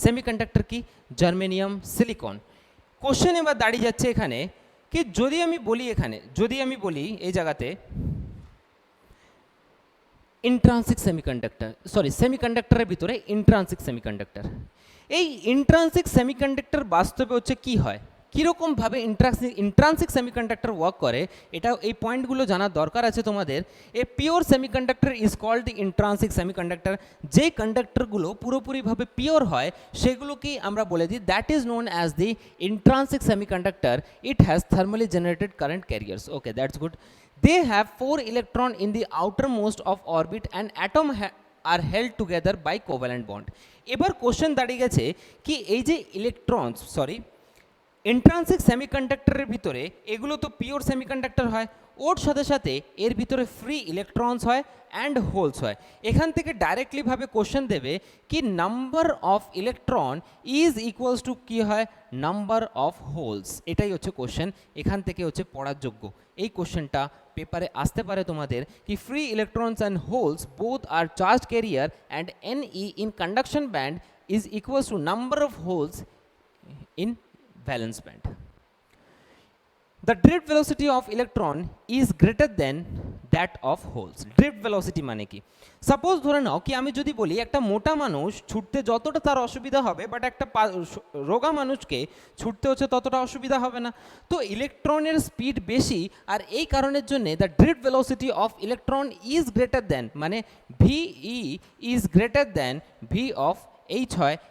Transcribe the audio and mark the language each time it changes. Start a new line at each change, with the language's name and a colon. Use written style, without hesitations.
Bangla: Semiconductor কি, germanium silicon. Question এবার দাঁড়িয়ে যাচ্ছে এখানে কি, যদি আমি বলি এখানে, যদি আমি বলি এই জায়গাতে ইন্ট্রান্সিক সেমিকন্ডাক্টর, সরি সেমিকন্ডাক্টরের ভিতরে ইন্ট্রান্সিক সেমিকন্ডাক্টর, এই ইন্ট্রান্সিক সেমিকন্ডাক্টর বাস্তবে হচ্ছে কি হয়, কীরকমভাবে ইন্ট্রান্সিক সেমিকন্ডাক্টর ওয়ার্ক করে, এটা এই পয়েন্টগুলো জানার দরকার আছে তোমাদের।
English: A pure semiconductor is called the intrinsic semiconductor.
Bangla: যে কন্ডাক্টরগুলো পুরোপুরিভাবে পিওর হয় সেগুলোকেই আমরা বলে দিই
English: That is known as the intrinsic semiconductor. It has thermally generated current carriers. Okay, that's good. They have 4 electrons in the outermost of orbit and atom are held together by covalent bond.
Bangla: এবার question দাঁড়িয়ে গেছে কি, এই যে electrons, sorry ইন্ট্রান্সিক সেমিকন্ডাক্টরের ভিতরে এগুলো তো pure semiconductor হয়, ওর সাথে সাথে এর ভিতরে ফ্রি ইলেকট্রনস হয় অ্যান্ড হোলস হয়। এখান থেকে ডাইরেক্টলিভাবে কোশ্চেন দেবে কি
English: Number of electron is equals to কী হয়, number of holes.
Bangla: এটাই হচ্ছে কোশ্চেন, এখান থেকে হচ্ছে পড়ার যোগ্য। এই কোশ্চেনটা পেপারে আসতে পারে তোমাদের কি,
English: Free electrons and holes both are charge carrier and NE in conduction band is equals to number of holes in valence band. The drift velocity of electron is greater than that of holes.
Bangla: Drift velocity মানে কি, suppose ধরে নাও কি আমি যদি বলি একটা মোটা মানুষ ছুটতে যতটা তার অসুবিধা হবে, বাট একটা রোগা মানুষকে ছুটতে হচ্ছে ততটা অসুবিধা হবে না। তো ইলেকট্রনের স্পিড বেশি, আর এই কারণের জন্যে
English: the drift velocity of electron is greater than,
Bangla: মানে VE is greater than V of H হয়।